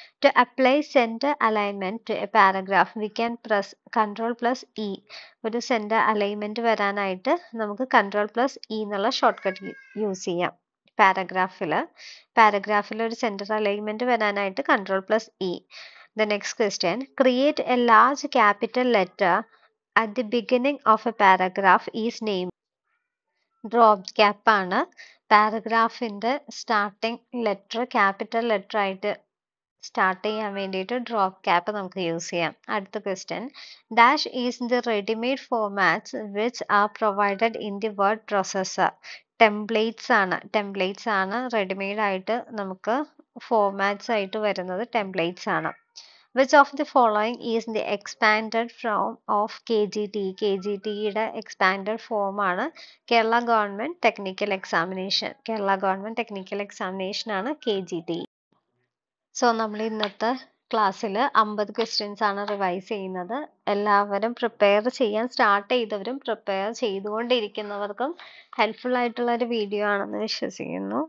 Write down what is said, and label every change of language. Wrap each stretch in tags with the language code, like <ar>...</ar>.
<en>To apply centre alignment to a paragraph we can press Ctrl+E.</en> <ml>ഒരു centre alignment വരാനായിട്ട് നമുക്ക് Ctrl+E എന്നുള്ള short cut use ചെയ്യാം. പാരഗ്രാഫിൽ ഒരു സെന്റർ അലൈൻമെന്റ് വരാനായിട്ട് Ctrl+E.</ml> <en>The next question, create a large capital letter at the beginning of a paragraph is named.</en> <ml>Drop cap ആണ്. പാരഗ്രാഫിന്റെ starting letter capital letter ആയിട്ട് start ചെയ്യാൻ വേണ്ടിയിട്ട് ഡ്രോപ്പ് ക്യാപ്പ് നമുക്ക് use ചെയ്യാം.</ml> <en>അടുത്ത question, dash is the readymade formats which are provided in the word processor.</en> <ml>Templates ആണ് readymade ആയിട്ട് നമുക്ക് ഫോർമാറ്റ്സ് ആയിട്ട് വരുന്നത് ടെംപ്ലേറ്റ്സ് ആണ്.</ml> <en>Which of the following is the expanded form of KGT?</en> <ml>KGTയുടെ expanded form ആണ് കേരള ഗവൺമെന്റ് ടെക്നിക്കൽ എക്സാമിനേഷൻ. ആണ് KGT. So നമ്മൾ ഇന്നത്തെ ക്ലാസ്സിൽ 50 ക്വസ്റ്റ്യൻസ് ആണ് റിവൈസ് ചെയ്യുന്നത്. എല്ലാവരും പ്രിപ്പയർ ചെയ്യാൻ സ്റ്റാർട്ട് ചെയ്തവരും പ്രിപ്പയർ ചെയ്തുകൊണ്ടിരിക്കുന്നവർക്കും ഹെൽപ്ഫുൾ ആയിട്ടുള്ള ഒരു വീഡിയോ ആണെന്ന് വിശ്വസിക്കുന്നു.</ml>